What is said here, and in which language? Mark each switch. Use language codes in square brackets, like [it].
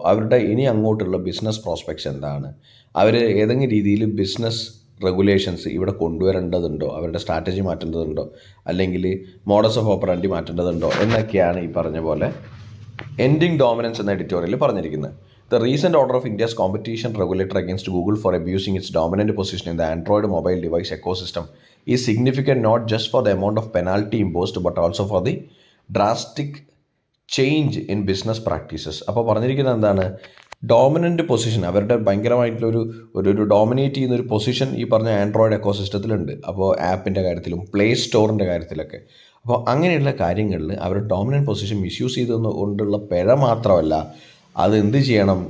[ml] അവരുടെ ഇനി അങ്ങോട്ടുള്ള ബിസിനസ് പ്രോസ്പെക്ട്സ് എന്താണ്? അവർ ഏതെങ്കിലും രീതിയിൽ ബിസിനസ് റെഗുലേഷൻസ് ഇവിടെ കൊണ്ടുവരേണ്ടതുണ്ടോ? അവരുടെ സ്ട്രാറ്റജി മാറ്റേണ്ടതുണ്ടോ? അല്ലെങ്കിൽ മോഡസ് ഓഫ് ഓപ്പറാൻഡി മാറ്റേണ്ടതുണ്ടോ? എന്നൊക്കെയാണ് ഈ പറഞ്ഞ പോലെ എൻഡിങ് ഡോമിനൻസ് എന്ന എഡിറ്റോറിയലിൽ പറഞ്ഞിരിക്കുന്നത്. [en] The recent order of India's competition regulator against Google for abusing its dominant position in the Android mobile device ecosystem is significant not just for the amount of penalty imposed but also for the drastic change in business practices. [ml] അപ്പോൾ പറഞ്ഞിരിക്കുന്നത് എന്താണ്? Dominant position, അവരുടെ ഭയങ്കരമായിട്ടുള്ളൊരു ഒരു dominate ചെയ്യുന്നൊരു position ഈ പറഞ്ഞ Android എക്കോസിസ്റ്റത്തിലുണ്ട്. അപ്പോൾ ആപ്പിൻ്റെ കാര്യത്തിലും പ്ലേ സ്റ്റോറിൻ്റെ കാര്യത്തിലൊക്കെ. അപ്പോൾ അങ്ങനെയുള്ള കാര്യങ്ങളിൽ അവർ ഡോമിനൻ്റ് പൊസിഷൻ മിസ്യൂസ് ചെയ്തുകൊണ്ടുള്ള പിഴ മാത്രമല്ല, അത് എന്ത് ചെയ്യണം?